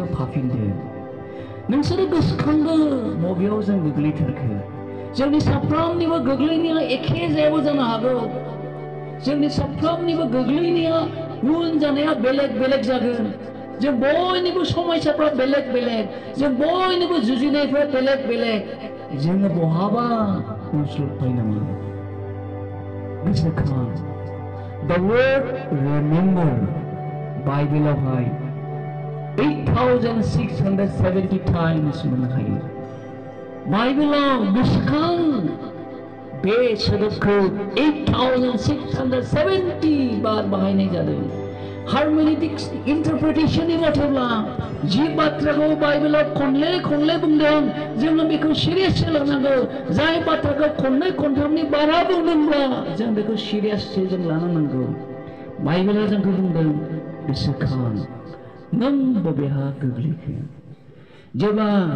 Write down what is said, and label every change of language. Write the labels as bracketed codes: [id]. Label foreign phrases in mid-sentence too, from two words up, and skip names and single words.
[brx] फाफिनदो नोंसोरो गोसोखांदो मबेयाव जों गोग्लैथारखो जोंनि साफ्रोमनिबो गोग्लैनाया एखे जायाबो जानो हागौ जोंनि साफ्रोमनिबो गोग्लैनाया उन जानाया बेलेग बेलेग जागोन जों बयनिबो समस्याफ्रा बेलेग बेलेग जों बयनिबो जुजिनायफ्रा बेलेग बेलेग जोङो बहाबा उनस्लबबाय नामा गोसोखां [en] the word remember [brx] बाइबेलावहाय 8,670 times मोननो हायो बाइबेलाव गोसोखां बे सोदोबखौ 8,670 बार बाहायनाय जादों हार्मेनेटिक्स इंटरप्रिटेशननि मथेब्ला जि बाथ्राखौ बाइबेलाव खनले खनले बुंदों जों बेखौ सिरियास लानांगौ जाय बाथ्राखौ खननै खनथामनि बारा बुंदोंब्ला जों बेखौ सिरियासै जों लानांगौ बाइबेला जोंखौ बुंदों गोसोखां नों बबेहा गोग्लैखो जेब्ला